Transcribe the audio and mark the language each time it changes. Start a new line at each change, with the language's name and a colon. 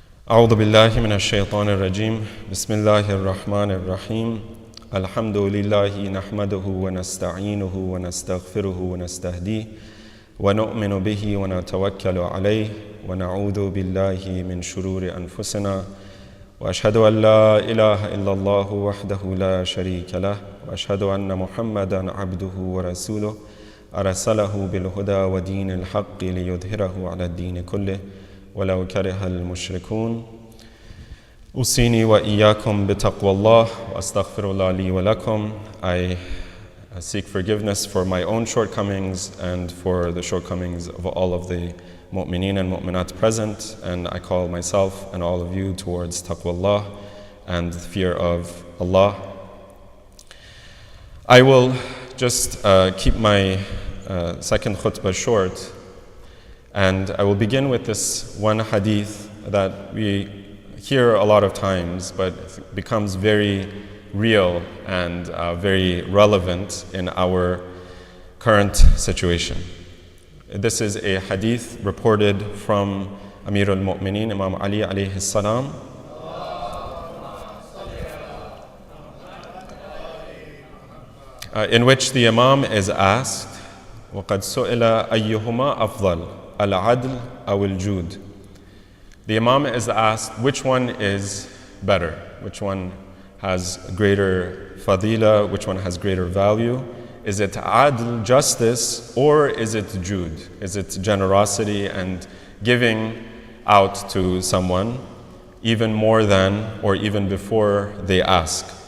Arabic: أعوذ بالله من الشيطان الرجيم بسم الله الرحمن الرحيم الحمد لله نحمده ونستعينه ونستغفره ونستهديه ونؤمن به ونتوكل عليه ونعوذ بالله من شرور أنفسنا وأشهد أن لا إله إلا الله وحده لا شريك له وأشهد أن محمدا عبده ورسوله أرسله بالهدى ودين الحق ليظهره على الدين كله ولو كره المشركون أوصيني وإياكم بتقوى الله وأستغفر الله لي ولكم.
English: I seek forgiveness for my own shortcomings and for the shortcomings of all of the mu'mineen and mu'minat present, and I call myself and all of you towards taqwallah and the fear of Allah. I will just keep my second khutbah short, and I will begin with this one hadith that we hear a lot of times, but it becomes very real and very relevant in our current situation. This is a hadith reported from Amir al-Mu'mineen, Imam Ali alayhi salam. In which the Imam is asked,
Arabic: وَقَدْ سُئِلَ أَيُّهُمَا أَفْضَلُ الْعَدْلُ أَوِ الْجُودُ.
English: The Imam is asked which one is better, which one has greater fadila, which one has greater value. Is it adl, justice, or is it jud? Is it generosity and giving out to someone even more than or even before they ask?